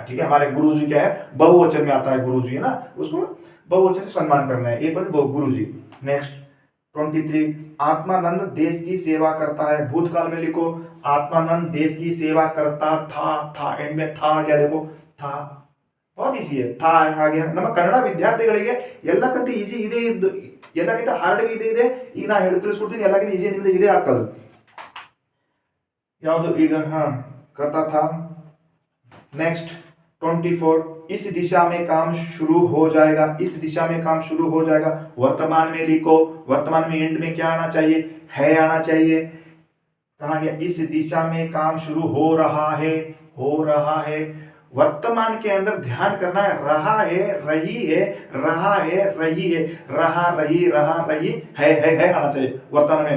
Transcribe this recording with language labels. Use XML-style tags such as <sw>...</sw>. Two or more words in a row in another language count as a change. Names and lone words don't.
<hi>ठीक है, हमारे गुरुजी क्या है, बहुवचन में आता है गुरुजी, है ना, उसको बहुवचन से सम्मान करना है, एक बार गुरुजी। नेक्स्ट 23, आत्मानंद देश की सेवा करता है, भूतकाल में लिखो, आत्मानंद देश की सेवा करता था, एंड में था आ गया, देखो था, बहुत इजी है, था आ गया।</hi> <kn>ನಮ್ಮ ಕನ್ನಡ ವಿದ್ಯಾರ್ಥಿಗಳಿಗೆ ಎಲ್ಲಕ್ಕಿಂತ ಈಸಿ ಇದೆ, ಎಲ್ಲಕ್ಕಿಂತ ಹಾರ್ಡ್ ಇದೆ, ಈಗ ನಾ ತಿಳಿಸ್ಕೊಡ್ತೀನಿ, ಎಲ್ಲಕ್ಕಿಂತ ಈಸಿ ನಿಮ್ಗೆ ಇದೇ ಆಗ್ತದೆ ಯಾವುದು ಈಗ,</kn> <hi>करता था। नेक्स्ट 24, इस दिशा में काम शुरू हो जाएगा, इस दिशा में काम शुरू हो जाएगा, वर्तमान में लिखो, वर्तमान में एंड में क्या आना चाहिए, है आना चाहिए। कहा गया, इस दिशा में काम शुरू हो रहा है, वर्तमान के अंदर ध्यान करना है, रहा है, रही है, रहा है, रही है, रहा रही है आना चाहिए वर्तमान में।</hi>